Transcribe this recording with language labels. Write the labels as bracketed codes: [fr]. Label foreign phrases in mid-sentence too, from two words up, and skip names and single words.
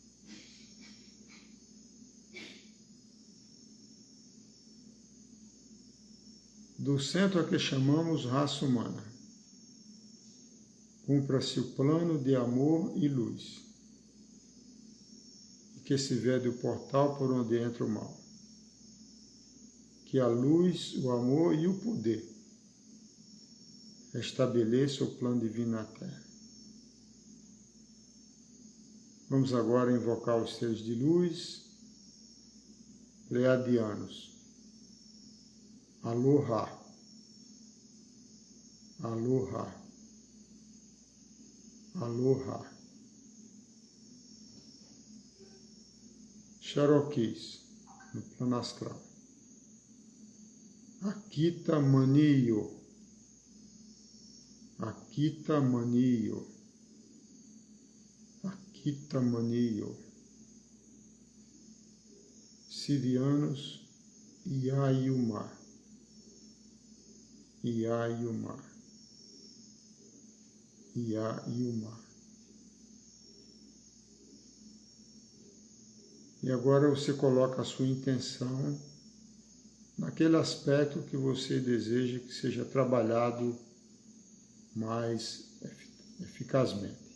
[pt] Do centro a que chamamos raça humana, cumpra-se o plano de amor e luz, e que se vede o portal por onde entra o mal. Que a luz, o amor e o poder estabeleça o plano divino na Terra. Vamos agora invocar os seres de luz pleiadianos. [haw] Aloha, aloha, aloha. [pt] Cherokees, no plano astral. Akita Maniyo, Akita Maniyo, Akita Maniyo. Sirianos, Iayuma, Iayuma. e o mar. E agora você coloca a sua intenção naquele aspecto que você deseja que seja trabalhado mais eficazmente.